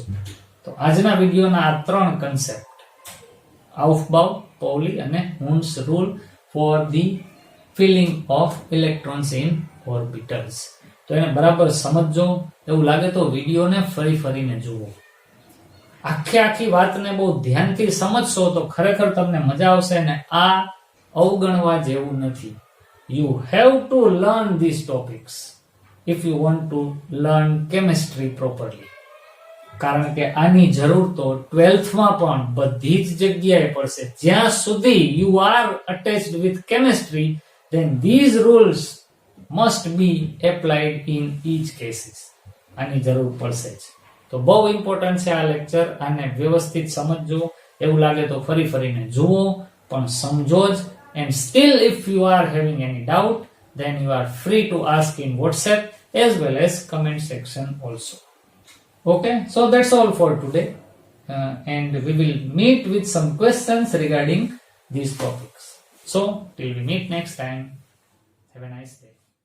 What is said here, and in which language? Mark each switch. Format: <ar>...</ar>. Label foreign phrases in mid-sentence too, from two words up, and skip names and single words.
<gu>તો આજના વિડીયોના આ</gu> <en>3 કન્સેપ્ટ, આઉફબાઉ, પૌલી અને Hund's rule for the filling of electrons in orbitals.</en> <gu>તો એને બરાબર સમજો. એવું લાગે તો વિડીયોને ફરીને જુઓ. આખી વાતને બહુ ધ્યાનથી સમજશો તો ખરેખર તમને મજા આવશે. ને આ અવગણવા જેવું નથી.</gu> <en>You have to learn these topics if you want to learn chemistry properly.</en> <gu>કારણ કે આની જરૂર તો 12th માં પણ બધી જ જગ્યાએ પડશે. જ્યાં સુધી</gu> <en>you are attached with chemistry, then these rules must be applied in each cases.</en> <gu>આની જરૂર પડશે જ. તો બહુ ઇમ્પોર્ટન્ટ છે આ લેક્ચર. આને વ્યવસ્થિત સમજજો. એવું લાગે તો ફરીને જુઓ, પણ સમજો જ.</gu> <en>And still, if you are having any doubt, then you are free to ask in WhatsApp as well as comment section also. Okay, so that's all for today. And we will meet with some questions regarding these topics. So, till we meet next time, have a nice day.</en>